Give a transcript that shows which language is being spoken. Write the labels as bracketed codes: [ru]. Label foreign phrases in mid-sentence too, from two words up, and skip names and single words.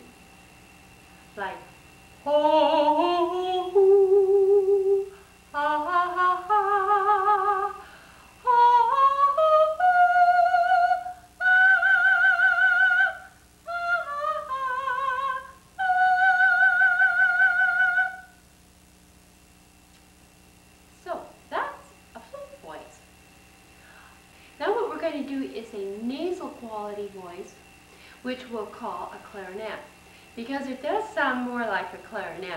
[en] Like ho, ho, ha, ha, ha, ha, so that's a flute voice. Now what we're going to do is a nasal quality voice, which we'll call a clarinet, because it does sound more like a clarinet.